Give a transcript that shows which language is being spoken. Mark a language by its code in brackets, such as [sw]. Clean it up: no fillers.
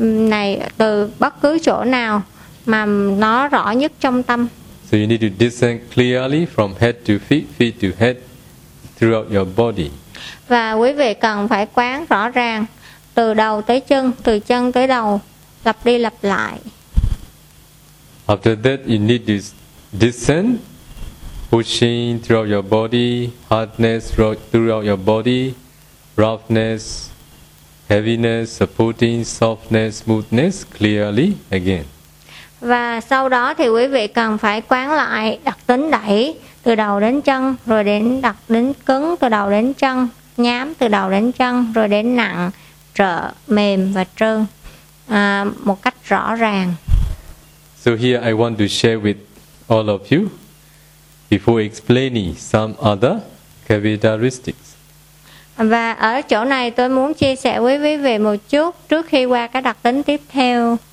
[vi] này từ bất cứ chỗ nào mà nó rõ nhất trong tâm. [en] So you need to discern clearly from head to feet, feet to head, throughout your body. [vi] Và quý vị cần phải quán rõ ràng từ đầu tới chân, từ chân tới đầu, lặp đi lặp lại. [en] After that, you need to discern pushing throughout your body, hardness throughout your body, roughness, heaviness, supporting, softness, smoothness clearly again. [vi] Và sau đó thì quý vị cần phải quán lại đặc tính đẩy từ đầu đến chân, rồi đến đặc tính cứng từ đầu đến chân, nhám từ đầu đến chân, rồi đến nặng, trợ, mềm và trơn một cách rõ ràng. [en] So here I want to share with all of you before explaining some other characteristics. [vi] Và ở chỗ này tôi muốn chia sẻ với quý vị một chút trước khi qua các đặc tính tiếp theo.